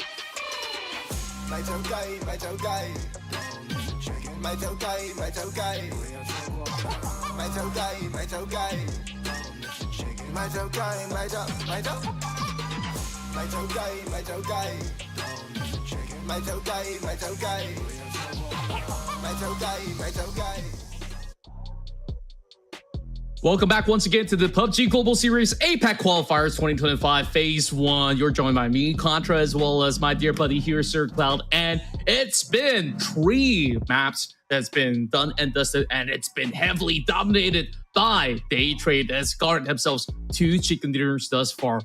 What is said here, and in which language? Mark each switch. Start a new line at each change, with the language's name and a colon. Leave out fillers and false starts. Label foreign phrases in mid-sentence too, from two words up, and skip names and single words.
Cantonese: 咪走雞，咪走雞，咪走雞，咪走雞，咪走雞，咪走雞，咪走雞，咪走，咪走，咪走雞，咪走雞，咪走雞，咪走雞，咪走雞，咪走雞。
English: Welcome back once again to the PUBG Global Series APAC Qualifiers 2025 Phase 1. You're joined by me, Contra, as well as my dear buddy here, Sir Cloud. And it's been 3 maps that's been done and dusted, and it's been heavily dominated by Daytrade that's garnered themselves 2 chicken dinners thus far.